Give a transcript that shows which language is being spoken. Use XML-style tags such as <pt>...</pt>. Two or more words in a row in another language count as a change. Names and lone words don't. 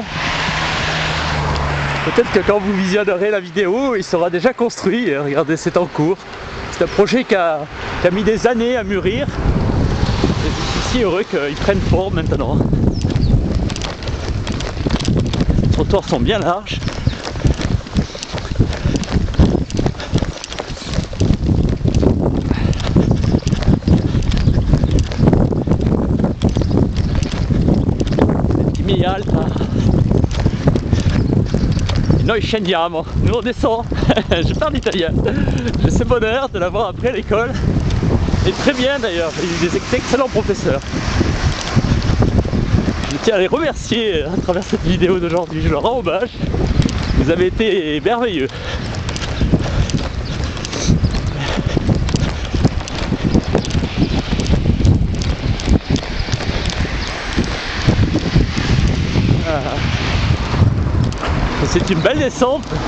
<fr>Peut-être que quand vous visionnerez la vidéo, il sera déjà construit. Regardez, c'est en cours. C'est un projet qui a mis des années à mûrir. Et je suis si heureux qu'il prenne forme maintenant. Les trottoirs sont bien larges.</fr> <it>Alta. Noi scendiamo,</it> <fr>nous on descend. Je parle italien. J'ai ce bonheur de l'avoir appris à l'école. Et très bien d'ailleurs, j'ai eu des excellents professeurs. Je tiens à les remercier à travers cette vidéo d'aujourd'hui. Je leur rends hommage. Vous avez été merveilleux. C'est une belle descente.</fr>